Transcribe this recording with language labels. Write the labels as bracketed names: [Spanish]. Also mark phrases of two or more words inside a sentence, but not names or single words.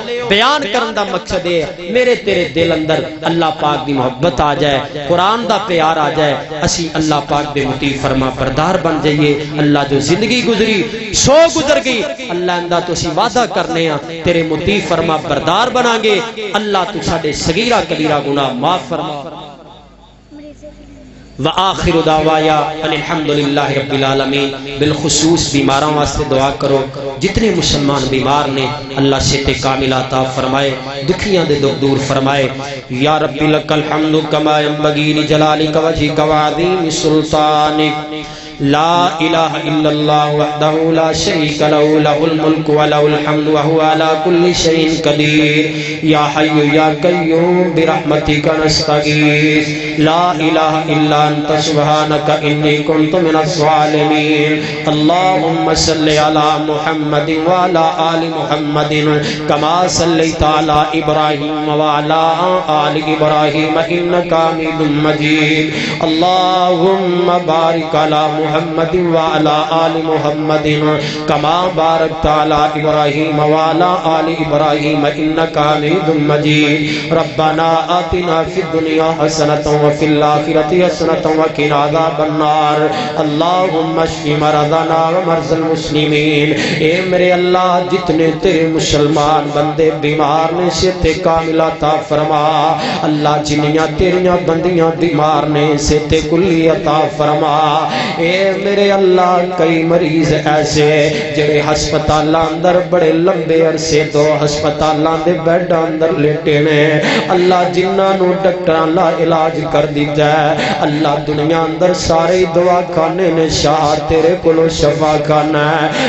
[Punjabi] بیان کرن دا مقصد ہے میرے تیرے دل اندر اللہ پاک دی محبت آ جائے، قرآن دا پیار آ جائے، اسی اللہ پاک دے مطیع فرمانبردار بن جائیے. اللہ جو زندگی گزری سو گزر گئی، اللہ اندا تو اسی وعدہ کرنے آ تیرے مطیع فرمانبردار بناں گے. اللہ تو ساڈے صغیرہ کبیرہ گناہ معاف فرما. [Arabic] وآخر دعوايا الحمد لله رب العالمين. [Punjabi] بالخصوص بیماروں واسطے دعا کرو، جتنے مسلمان بیمار نے اللہ صحت کاملہ عطا فرمائے، دکھیاں دے دکھ دور فرمائے. [Arabic] يا ربي لك الحمد كما ينبغي لجلالك وجهك وعظيم سلطانك. لا إله إلا الله وحده لا شريك له له الملك وله الحمد وهو على كل شيء قدير. يا حي يا قيوم برحمتك نستغيث. لا إله إلا أنت سبحانك إني كنت من الظالمين. اللهم صل على محمد وعلى آل محمد كما صليت على إبراهيم وعلى آل إبراهيم إنك حميد مجيد. اللهم بارك على محمد وعلى آل محمد كما باركت على إبراهيم وعلى آل إبراهيم إنك حميد مجيد. ربنا آتنا في الدنيا حسنة وفي الآخرة حسنة وقنا عذاب النار. اللهم اشف مرضنا ومرضى المسلمين. [Punjabi] اے میرے اللہ، جتنے تیرے مسلمان بندے بیمار نے صحت کاملہ عطا فرما. اللہ جنیاں تیریاں بندیاں بیمار نے صحت کلی عطا فرما. اے میرے اللہ، کئی مریض ایسے جیہڑے ہسپتالاں اندر بڑے لمبے عرصے توں ہسپتالاں دے بیڈ اندر لیٹے نے، اللہ جنہاں نوں ڈاکٹراں لا علاج کر دتا ہے، اللہ دنیا اندر سارے دوا خانے نے، شاہ تیرے کولوں شفا خانہ ہے.